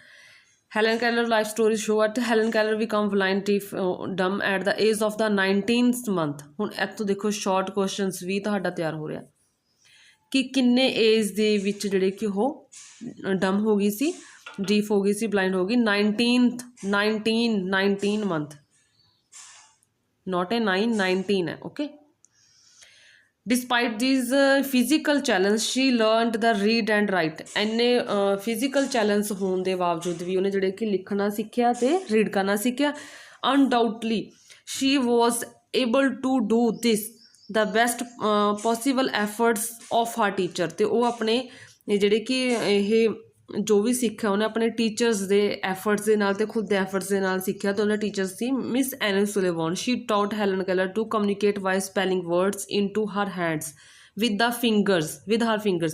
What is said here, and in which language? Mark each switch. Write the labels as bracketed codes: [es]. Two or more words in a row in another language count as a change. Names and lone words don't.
[en] Helen Keller life story shows that Helen Keller became blind deaf dumb at the age of the 19th month. [pa] ਹੁਣ ਇੱਥੋਂ ਦੇਖੋ [en] short questions [pa] ਵੀ ਤੁਹਾਡਾ ਤਿਆਰ ਹੋ ਰਿਹਾ ਕਿ ਕਿੰਨੇ ਏਜ ਦੇ ਵਿੱਚ ਜਿਹੜੇ ਕਿ ਉਹ ਡਮ ਹੋ ਗਈ ਸੀ, ਡੀਫ ਹੋ ਗਈ ਸੀ, ਬਲਾਈਂਡ ਹੋ ਗਈ। 19 ਮੰਥ, [en] not a 9, 19 ਹੈ। Okay, despite this physical challenge she learned to read and write. [pa] ਇੰਨੇ [en] physical challenge [pa] ਹੋਣ ਦੇ ਬਾਵਜੂਦ ਵੀ ਉਹਨੇ ਜਿਹੜੇ ਕਿ ਲਿਖਣਾ ਸਿੱਖਿਆ ਅਤੇ ਰੀਡ ਕਰਨਾ ਸਿੱਖਿਆ। [en] ਅਨਡਾਊਟਲੀ she was able to do this the best possible efforts of her teacher। [pa] ਤੇ ਉਹ ਆਪਣੇ ਜਿਹੜੇ ਕਿ ਇਹ ਜੋ ਵੀ ਸਿੱਖਿਆ ਉਹਨੇ ਆਪਣੇ ਟੀਚਰਸ ਦੇ ਐਫਰਟਸ ਦੇ ਨਾਲ ਤੇ ਖੁਦ ਦੇ ਐਫਰਟਸ ਦੇ ਨਾਲ ਸਿੱਖਿਆ। ਤੇ ਉਹਨਾਂ ਟੀਚਰਸ ਸੀ ਮਿਸ ਐਨਨ ਸੁਲੇਵਾਨ। [en] She taught Helen Keller to communicate by spelling words into her hands with her fingers.